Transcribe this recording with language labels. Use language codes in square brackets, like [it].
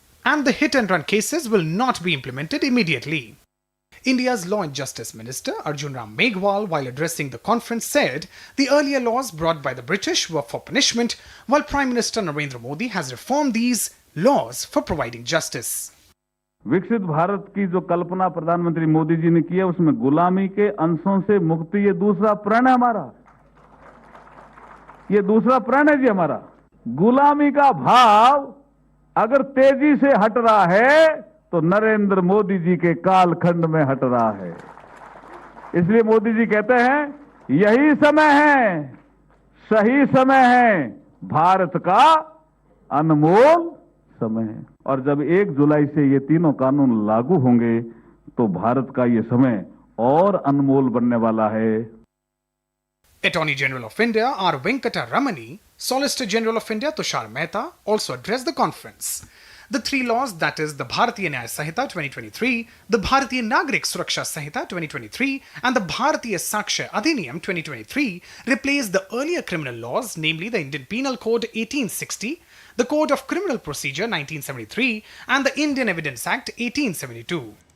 [en] And the hit-and-run cases will not be implemented immediately. India's Law and Justice Minister Arjun Ram Meghwal, while addressing the conference, said the earlier laws brought by the British were for punishment, while Prime Minister Narendra Modi has reformed these laws for providing justice. [hi] विकसित भारत की जो कल्पना प्रधानमंत्री मोदी जी ने की है उसमें गुलामी के अंशों से मुक्ति ये दूसरा प्रण है हमारा। ये दूसरा प्रण है जी हमारा। गुलामी का भाव अगर तेजी से हट रहा है तो नरेंद्र मोदी जी के कालखंड में हट रहा है। इसलिए मोदी जी कहते हैं यही समय है, सही समय है, भारत का अनमोल समय है। और जब 1 जुलाई से ये तीनों कानून लागू होंगे तो भारत का ये समय और अनमोल बनने वाला है। [en] Attorney General of India R. Venkata Ramani, Solicitor General of India Tushar Mehta also addressed the conference. The three laws, that is the Bharatiya Nyaya Sanhita 2023, the Bharatiya Nagrik Suraksha Sanhita 2023 and the Bharatiya Saksha Adhiniyam 2023 replaced the earlier criminal laws, namely the Indian Penal Code 1860, the Code of Criminal Procedure 1973 and the Indian Evidence Act 1872.